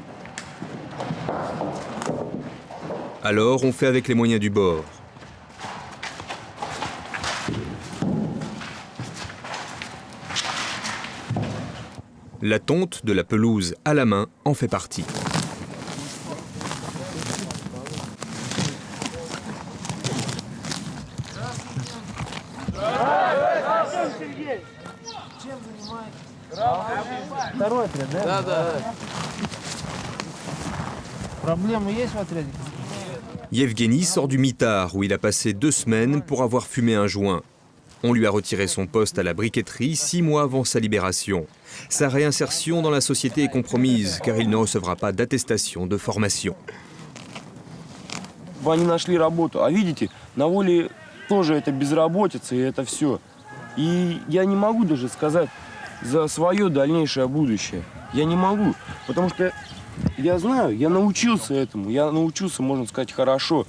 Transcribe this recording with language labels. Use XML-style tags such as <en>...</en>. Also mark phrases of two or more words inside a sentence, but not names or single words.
<fr>Alors on fait avec les moyens du bord. La tonte de la pelouse à la main en fait partie.</fr> <ru>Второй отряд, да? Да. Проблемы есть в отряде?</ru> <fr>Yevgeny sort du mitard où il a passé 2 semaines pour avoir fumé un joint. On lui a retiré son poste à la briqueterie 6 mois avant sa libération. Sa réinsertion dans la société est compromise car il ne recevra pas d'attestation de formation.</fr> <ru>Они нашли работу, а видите, на воле тоже это безработица и это все. И я не могу даже сказать за свое дальнейшее будущее. Я не могу, потому что я знаю, я научился этому, я научился, можно сказать, хорошо.</ru>